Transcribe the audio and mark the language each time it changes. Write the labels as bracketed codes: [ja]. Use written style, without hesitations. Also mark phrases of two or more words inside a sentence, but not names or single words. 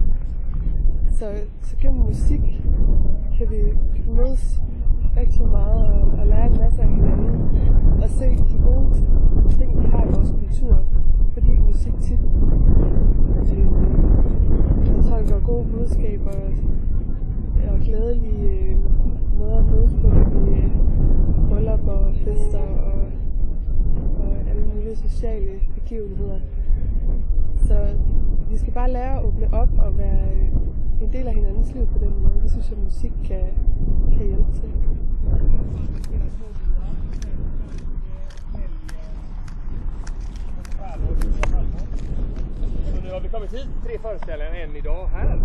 [da] Så gennem musik kan vi mødes rigtig meget og lære en masse af hinanden og se de gode ting, vi har i vores kultur, fordi musik tit tolker gode budskaber og glædelige måder at mødes på i bryllupper og fester og alle mulige sociale begivenheder. Så vi skal bare lære at åbne op og være en del af hinandens liv på den måde. Det synes jeg, musik kan hjælpe til. [sv] Så nu har vi kommit hit 3 föreställningar, en idag här.